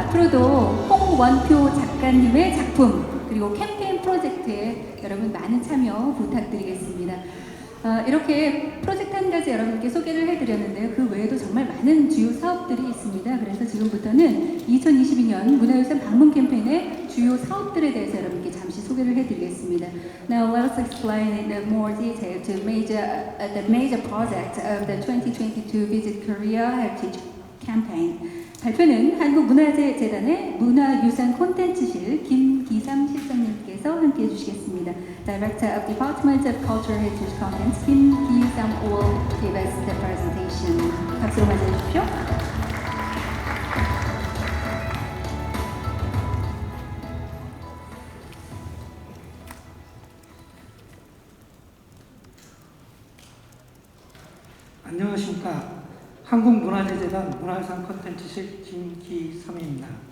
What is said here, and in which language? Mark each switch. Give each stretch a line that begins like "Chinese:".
Korean: 앞으로도 홍원표 작가님의 작품 그리고 캠페인 프로젝트에 여러분 많은 참여 부탁드리겠습니다. 이렇게 프로젝트 한 가지 여러분께 소개를 해드렸는데요. 그 외에도 정말 많은 주요 사업들이 있습니다. 그래서 지금부터는 2022년 문화유산 방문 캠페인의 주요 사업들에 대해서 여러분께 잠시 소개를 해드리겠습니다.
English: Now let us explain in more detail to the major project of the 2022 Visit Korea Heritage Campaign.
Korean: 발표는 한국문화재재단의 문화유산 콘텐츠실 김기삼 실장님께서 함께해 주시겠습니다.
English: Director of Department of Cultural Heritage Contents 김기삼 will give us the presentation.
Korean: 박수로 맞이해 주십시오. 안녕하십니까. 한국문화재재단 문화유산 콘텐츠실 김기삼입니다.